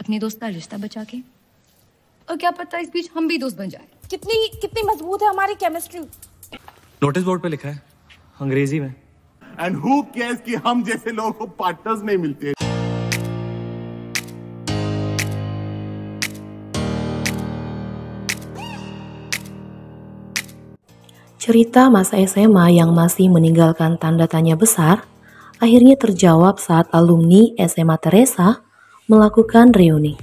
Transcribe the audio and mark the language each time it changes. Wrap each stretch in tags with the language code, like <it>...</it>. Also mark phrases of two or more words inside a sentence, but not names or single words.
<hi>अपने दोस्त का रिश्ता बचा के, और क्या पता इस बीच हम भी दोस्त बन जाए। कितनी मजबूत है हमारी केमिस्ट्री। नोटिस बोर्ड पे लिखा है अंग्रेजी में।</hi> <en>And who cares</en> <hi>कि हम जैसे लोगों को पार्टनर्स नहीं मिलते।</hi> <id>Cerita masa SMA yang masih meninggalkan tanda tanya besar akhirnya terjawab saat alumni SMA Teresa melakukan reuni.</id>